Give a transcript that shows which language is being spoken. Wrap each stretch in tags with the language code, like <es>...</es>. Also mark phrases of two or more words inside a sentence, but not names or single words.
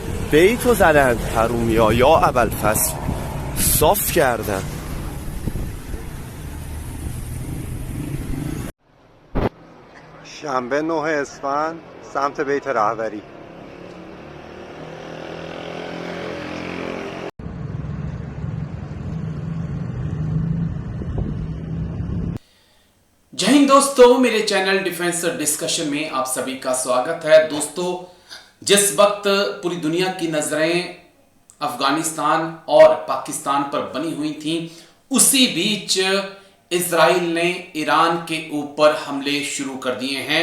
<fa>بیتو زدن حرومیا یا ابوالفضل صاف کردن. شنبه 9 اسفند سمت بیت رهبری.</fa> <hi>जय हिंद दोस्तों, मेरे चैनल डिफेंस डिस्कशन में आप सभी का स्वागत है। दोस्तों, जिस वक्त पूरी दुनिया की नजरें अफगानिस्तान और पाकिस्तान पर बनी हुई थी, उसी बीच इजराइल ने ईरान के ऊपर हमले शुरू कर दिए हैं।</hi>